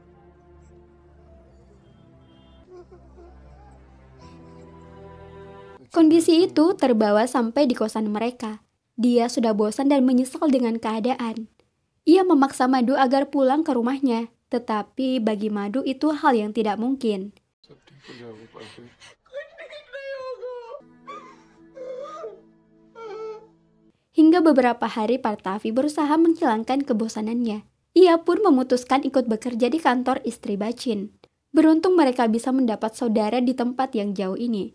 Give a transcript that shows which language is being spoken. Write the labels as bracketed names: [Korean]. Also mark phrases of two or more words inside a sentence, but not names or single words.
[Indonesian] Kondisi itu terbawa sampai di kosan mereka. Dia sudah bosan dan menyesal dengan keadaan. Ia memaksa Madu agar pulang ke rumahnya, Tetapi bagi Madu itu hal yang tidak mungkin. [Hindi] सब ठीक हो जाएगा पार्थिव। [Indonesian] Hingga beberapa hari Partavi berusaha menghilangkan kebosanannya. Ia pun memutuskan ikut bekerja di kantor istri Bacin. Beruntung mereka bisa mendapat saudara di tempat yang jauh ini.